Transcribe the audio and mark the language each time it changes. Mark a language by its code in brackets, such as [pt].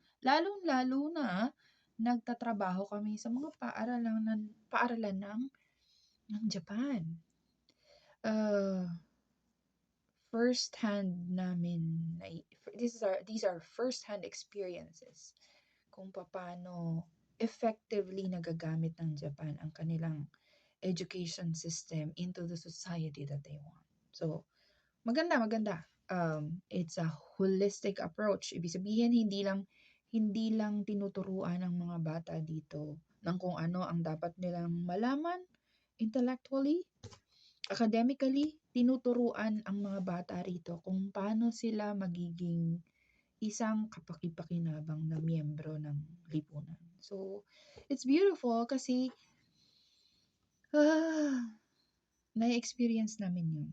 [tl] Lalong-lalo na nagtatrabaho kami sa mga paaralan ng Japan. [en] Uh, First-hand [tl] namin, [en] these are first-hand experiences [tl] kung paano [en] effectively [tl] nagagamit ng Japan ang kanilang [en] education system into the society that they want. So, [tl] maganda. [en] It's a holistic approach. [tl] Ibig sabihin, hindi lang tinuturuan ng mga bata dito ng kung ano ang dapat nilang malaman [en] intellectually, academically, [tl] tinuturuan ang mga bata rito kung paano sila magiging isang kapaki-pakinabang na miyembro ng lipunan. [en] So, it's beautiful [tl] kasi na-experience namin yun.